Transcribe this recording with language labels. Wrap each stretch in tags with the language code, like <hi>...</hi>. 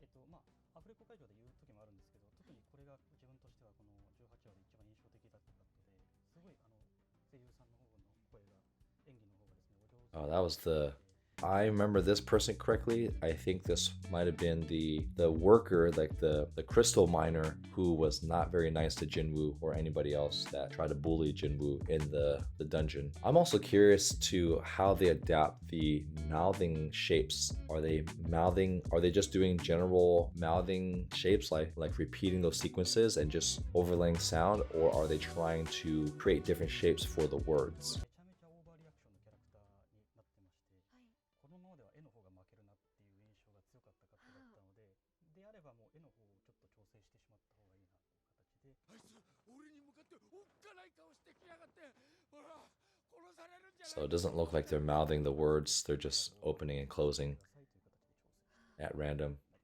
<ja>まあアフレコ会場で言う時もあるんですけど、特にこれが自分としてはこの18話で一番印象的だったカットで、すごい声優さんの方の声が演技の方がですね、お上手。</ja> <en>Oh, that was I remember this person correctly. I think this might have been the worker, like the crystal miner who was not very nice to Jinwoo or anybody else that tried to bully Jinwoo in the dungeon. I'm also curious to how they adapt the mouthing shapes. Are they just doing general mouthing shapes like repeating those sequences and just overlaying sound, or are they trying to create different shapes for the words?</en> <ja>めちゃめちゃオーバーリアクションのキャラクターになってまして、このままでは絵の方が負けるなっていう印象が強かったカットだったので、であればもう絵の方をちょっと調整してしまった方がいいなっていう形で。あいつ俺に向かっておっかない顔してきやがって、ほら殺されるんじゃない。</ja> <en>So it doesn't look like they're mouthing the words, they're just opening and closing at random.</en>